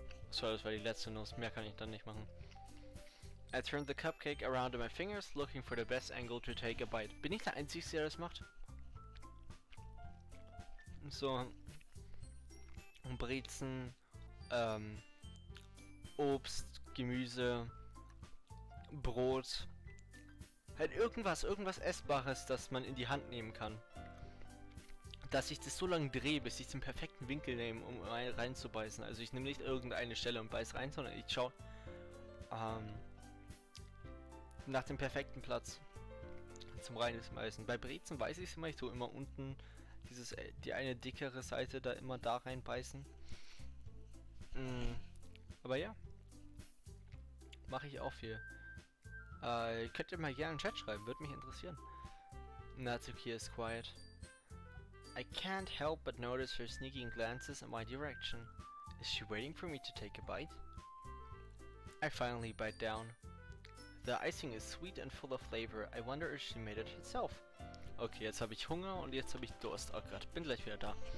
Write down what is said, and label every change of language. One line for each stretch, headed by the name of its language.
German: So, das war die letzte Nuss. Mehr kann ich dann nicht machen.
English: I turned the cupcake around in my fingers, looking for the best angle to take a bite.
German: Bin ich der Einzige, der das macht? So. Brezen, Obst, Gemüse, Brot. Halt irgendwas Essbares, das man in die Hand nehmen kann. Dass ich das so lange drehe, bis ich den perfekten Winkel nehme, um reinzubeißen. Also ich nehme nicht irgendeine Stelle und beiß rein, sondern ich schaue nach dem perfekten Platz zum reinbeißen. Bei Brezen weiß ich es immer, ich tue immer unten die eine dickere Seite da immer da reinbeißen. Aber ja, mache ich auch viel. Könnt ihr mal gerne in den Chat schreiben, würde mich interessieren.
English: Natsuki is quiet. I can't help but notice her sneaking glances in my direction. Is she waiting for me to take a bite? I finally bite down. The icing is sweet and full of flavor. I wonder if she made it herself.
German: Okay, jetzt habe ich Hunger und jetzt habe ich Durst. Oh Gott, bin gleich wieder da.